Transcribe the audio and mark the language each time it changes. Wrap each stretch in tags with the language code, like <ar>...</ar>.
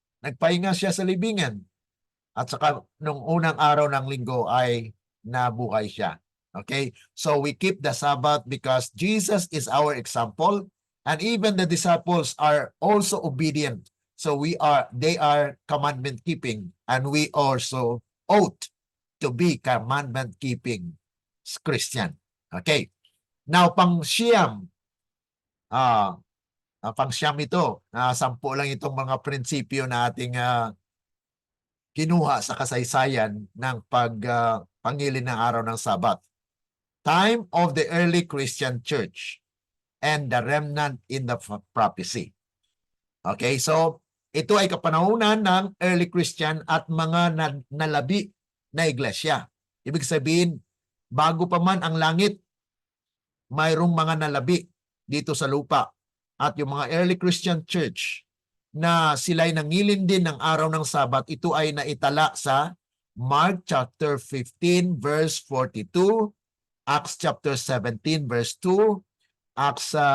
<tl>Nagpahinga siya sa libingan. At saka nung unang araw ng linggo ay nabuhay siya. Okay?</tl> <en>So we keep the Sabbath because Jesus is our example, and even the disciples are also obedient. So they are commandment keeping, and we also ought to be commandment keeping Christian. Okay?</en> <tl>Now pang-siyam, pang-siyam ito, 10 lang itong mga prinsipyo na ating kinuha sa kasaysayan ng pangilin ng araw ng Sabat.</tl> <en>Time of the early Christian church and the remnant in the prophecy.</en> <tl>Okay, so ito ay kapanahunan ng early Christian at mga nalabi na iglesia. Ibig sabihin, bago pa man ang langit, mayroong mga nalabi dito sa lupa. At yung mga early Christian church na sila'y nangilin din ng araw ng Sabat, ito ay naitala sa Mark chapter 15 verse 42, Acts chapter 17 verse 2, Acts</tl>